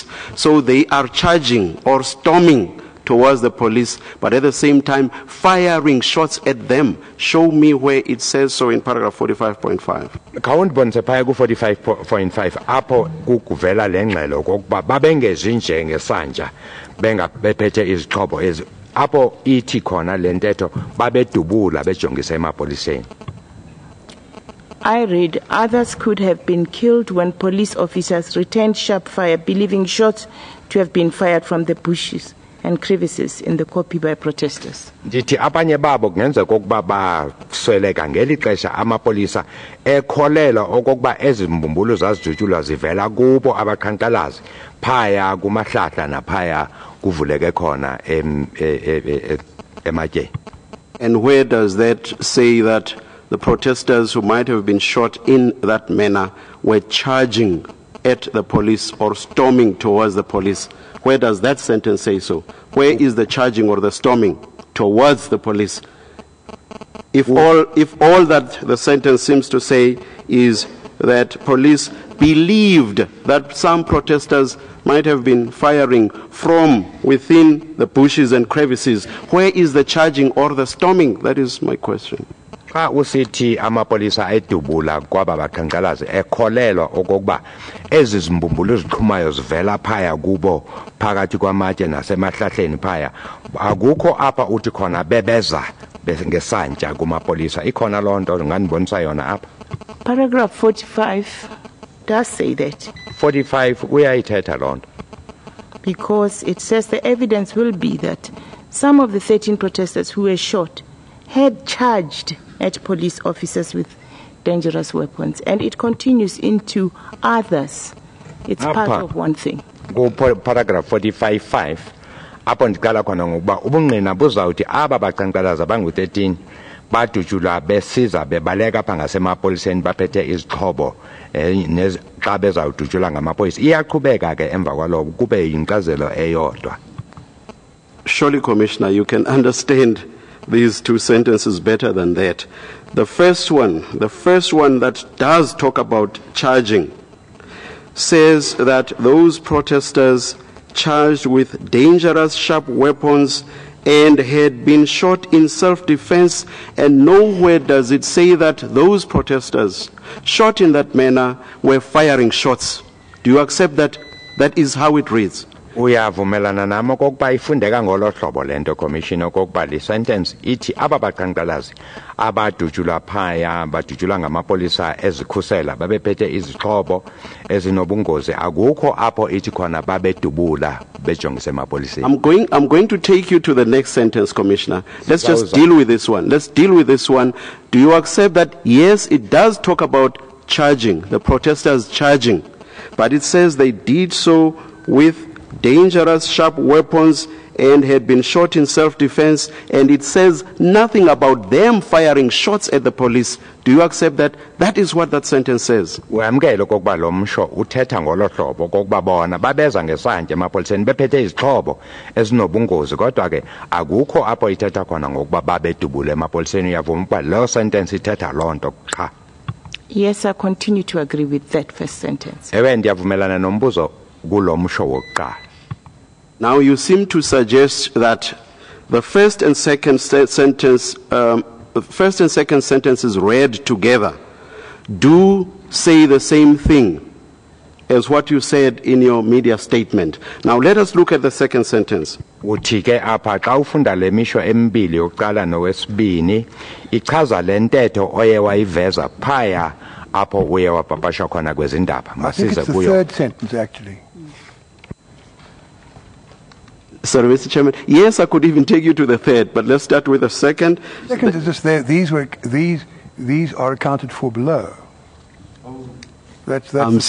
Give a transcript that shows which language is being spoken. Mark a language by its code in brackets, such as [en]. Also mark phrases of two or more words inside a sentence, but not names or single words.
[en] So they are charging or storming towards the police, but at the same time firing shots at them. Show me where it says so in paragraph 45.5. [xh] Khawundibonise phaya ku 45.5 apho kuvela lengxelo kokuba babengezi nje ngesanja bephethe izixhobo ezi apho ithi khona lentetho babedubula bejongisa emapoliseni. [en] I read, others could have been killed when police officers returned sharp fire, believing shots to have been fired from the bushes and crevices in the copy by protesters. [xh] Ndithi abanye babo kungenzeka ukuba basweleka ngeli xesha amapolisa ekholela okokuba ezimbumbulu zazijutshulwa zivela kubo abaqhankqalazi phaya kumahlahla naphaya kuvuleke khona ematyeni. [en] And where does that say that the protesters who might have been shot in that manner were charging at the police or storming towards the police? Where does that sentence say so? Where is the charging or the storming towards the police? If all that the sentence seems to say is that police believed that some protesters might have been firing from within the bushes and crevices, where is the charging or the storming? That is my question. [xh] Xa usithi amapolisa edubula kwaba baqhankqalazi ekholelwa okokuba ezi zimbumbulu eziqhumayo zivela phaya kubo phakathi kwamatye nasemahlahleni phaya akukho apha uthi khona bebeza ngesantya kumapolisa ikhona loo nto ngandibonisa yona apha. [en] Paragraph 45 does say that. [xh] 45 uyayithetha loo nto. [en] Because it says the evidence will be that some of the 13 protesters who were shot had charged at police officers with dangerous weapons, and it continues into others. It's part of one thing. Go paragraph [xh] 45.5 apho ndiqala khona ngokuba ubungqina buzawuthi aba baqhankqalazi abangu-13 badutshulwa besiza bebaleka apha ngasemapoliseni baphethe izixhobo xa bezawudutshulwa ngamapolisa iyaqhubeka ke emva kwalowo kube yinkcazelo eyodwa. [en] Surely, Commissioner, you can understand these two sentences better than that. The first one that does talk about charging says that those protesters charged with dangerous sharp weapons and had been shot in self-defense, and nowhere does it say that those protesters shot in that manner were firing shots. Do you accept that that is how it reads? [xh] Uyavumelana nami okokuba ifundeka ngolo hlobo lento Commissioner okokuba le sentence ithi aba baqhankqalazi abadutshulwa phaya badutshulwa ngamapolisa ezikhusela babephethe izixhobo ezinobungozi akukho apho ithi khona babedubula bejongise emapoliseni. [en] I'm going to take you to the next sentence, Commissioner. Let's just deal with this one. Let's deal with this one. Do you accept that yes, it does talk about charging, the protesters charging, but it says they did so with dangerous sharp weapons and had been shot in self-defense, and it says nothing about them firing shots at the police? Do you accept that that is what that sentence says? [xh] Uyamkela okokuba lo msho uthetha ngolo hlobo okokuba bona babeza ngesantya emapoliseni bephethe izixhobo ezinobungozi kodwa ke akukho apho ithetha khona ngokuba babedubule emapoliseni. Uyavuma ukuba lo sentence ithetha loo nto qha? [en] Yes, I continue to agree with that first sentence. [xh] Ewe ndiyavumelana nombuzo kulo msho wokuqala. [en] Now you seem to suggest that the first and second sentence, the first and second sentences read together do say the same thing as what you said in your media statement. Now let us look at the second sentence. [xh] Uthi ke apha xa ufunda le misho emibili yokuqala nowesibini ichaza le ntetho oye wayiveza phaya apho uye wapapasha khona kwezindaba. [en] I think it's the third sentence actually. Sorry, Mr. Chairman. Yes, I could even take you to the third, but let's start with the second. Second is just there. These are accounted for below. That's I'm the second